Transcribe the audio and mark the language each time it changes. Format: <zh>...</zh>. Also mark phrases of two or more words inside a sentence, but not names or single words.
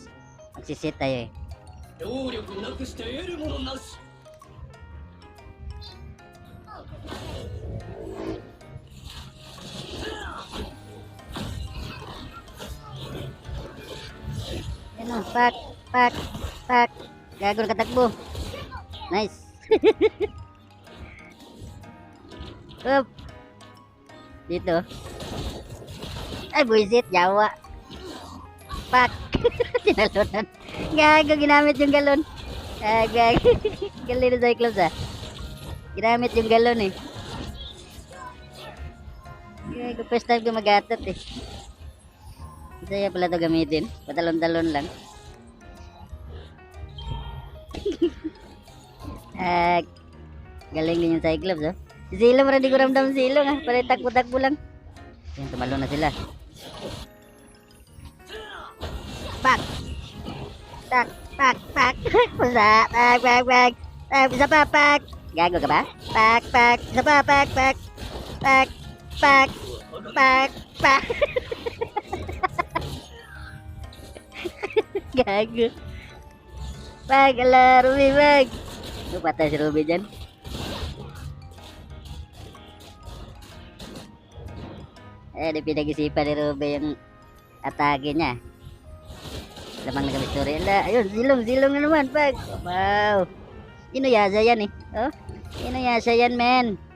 <tl>Magsisit tayo eh. Yan o, pak, pak, pak. Gago nakatakbo.</tl> <en>Nice. Up.</en> <tl>Dito. Ay, buisit, Jawa. Pak. Tinalunan. Gago, ginamit yung galon. Gago. Galing na Cyclops ah. Ginamit yung galon eh. Gago,</tl> <en>first time</en> <tl>ko mag-atot eh. Saya pala ito gamitin. Patalon-talon lang. Galing din yung Cyclops oh. Si Silong rin, di ko ramdam si Silong ah. Parang takbo-takbo lang. Yan, tumalo na sila. Pak! Tak, pak, pak. Pusa, pak, pak, pak. Isa pa, pak. Gago ka ba? Pak, pak. Isa pa, pak, pak. Pak, pak. Pak, pak. Gago. Pak, ala, Ruby, pak. Patay si Ruby dyan. Di pinag-isipan ni Ruby yung atake niya. Lamang na kami story. Ayun, silong na naman, pag. Wow. Inuyasa yan eh. Oh, inuyasa yan, men.</tl>